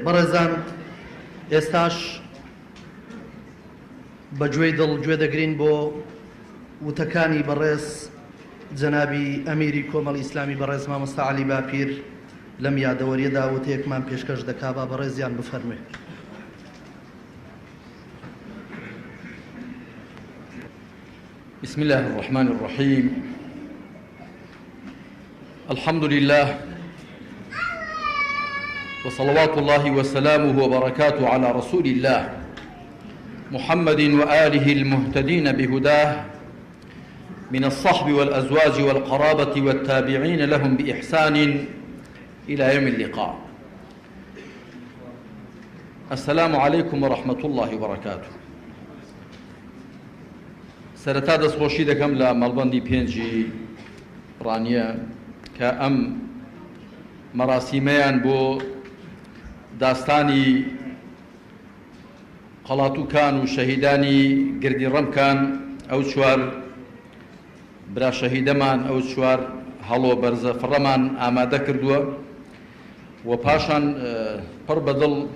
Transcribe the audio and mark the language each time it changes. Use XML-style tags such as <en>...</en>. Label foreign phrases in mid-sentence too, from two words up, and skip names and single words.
<ckb>بەڕێزان ئێستاش بەگوێی دڵ گوێ دەگرین بۆ وتەکانی بەڕێز جەنابی ئەمیری کۆمەڵی ئیسلامی بەڕێز مامۆستا عەلی باپیر لەم یادەوەریەدا وتەیەکمان پێشکەش دەکا با بەڕێزیان بفەرمێ.</ckb> <ar>بسم الله الرحمن الرحيم الحمد لله وصلوات الله وسلامه وبركاته على رسول الله محمد وآله المهتدين بهداه من الصحب والأزواج والقرابة والتابعين لهم بإحسان إلى يوم اللقاء. السلام عليكم ورحمة الله وبركاته.</ar> <ckb>سەرەتا دەستخۆشی دەکەم لە مەڵبەندی پێنجی ڕانیە کە ئەم مەراسیمەیان بۆ داستانی قەڵاتووکان و شەهیدانی گردی ڕەمکان ئەو چوار برا شەهیدەمان ئەو چوار هەڵۆ بەرزە فڕەمان ئامادە کردووە و پاشان پڕ بەدڵ</ckb>